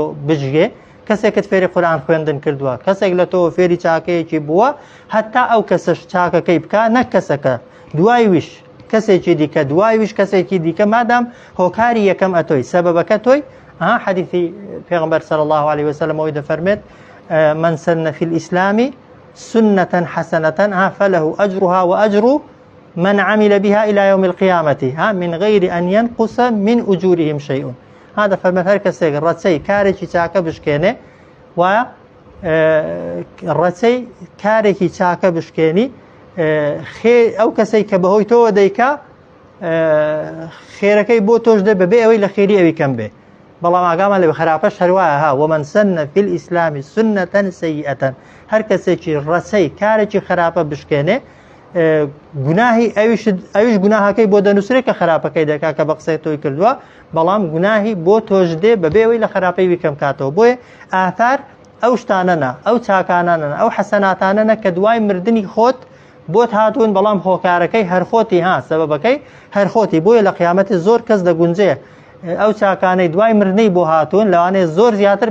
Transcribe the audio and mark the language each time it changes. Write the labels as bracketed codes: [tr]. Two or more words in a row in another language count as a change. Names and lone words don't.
[ckb] بژگێ کەسێکت فێری قورئان خوێندن کردووە کەسێک لە تۆ فێری چاکەیەکی بووە هەتا ئەو کەسەش چاکەکەی بکە نەک کەسەکە دوای ویش کەسێکی دیکە دوای ویش کەسێکی دیکە مادام هۆکاری یەکەم ئەتۆی سەبەبەکە تۆی حەدیثی پێغەمبەر صلی الله عليه وسلم ئەوەی دەفەرمێت [ar] من سن في الإسلام سنة حسنة فله أجرها وأجر من عمل بها إلى يوم القيامة من غير أن ينقص من أجورهم شيء هذا [ckb] فرمت هر کەسێک ڕەچەی کارێکی چاکە بشکێنێ و ڕەچەی کارێکی چاکە بشکێنی ئەو کەسەی کە بەهۆی تۆوە دەیکا خێرەکەی بۆ تۆش دێ بەبێ ئەوەی لە خێری ئەوی کەم بێ بەڵام ئاگامان لە خراپەش هەروایە [ar] ومن سن في الإسلام سنة سيئة [ckb] هەر کەسێکی ڕەچەی کارێکی خراپە بشکێنێ گوناهی ئەویش گوناهەکەی بۆ دەنووسێت کە خراپەکەی دەکا کە بە قسەی تۆی کردووە بەڵام گوناهی بۆ تۆش دێ بەبێ ئەوەی لە خراپەی ویکەم کاتەوە بۆیە ئاثار ئەو شتانەنە ئەو چاکانانە ئەو حەسەناتانەنە کە دوای مردنی خۆت بۆت هاتوون بەڵام هۆکارەکەی هەرخۆتی سەبەبەکەی هەرخۆتی بۆیە لە قیامەتی زۆر کەس دەگونجێ ئەو چاکانەی دوای مردنەی بۆ هاتوون لەوانەیە زۆر زیاتر